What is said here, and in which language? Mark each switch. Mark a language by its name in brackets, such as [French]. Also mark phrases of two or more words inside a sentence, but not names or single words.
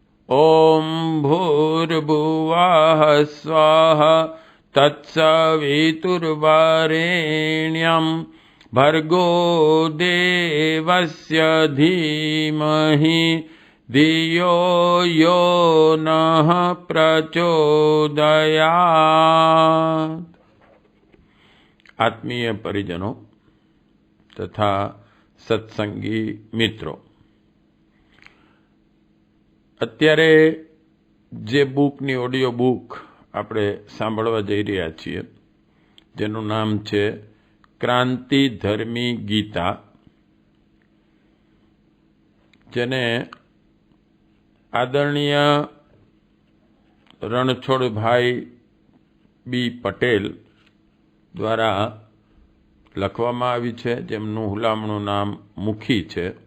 [Sanskrit] ओम भूर्भुवः स्वः तत्सवितुर्वरेण्यं भर्गो देवस्य धीमहि धियो यो नः प्रचोदयात्। [Hindi] आत्मीय परिजनों तथा सत्संगी मित्रों, [Gujarati] અત્યારે જે બુકની ઓડિયો બુક આપણે સાંભળવા જઈ રહ્યા છીએ, જેનું નામ છે ક્રાંતિધર્મી ગીતા, જેને આદરણીય રણછોડભાઈ બી પટેલ દ્વારા લખવામાં આવી છે, જેમનું હુલામણું નામ મુખી છે.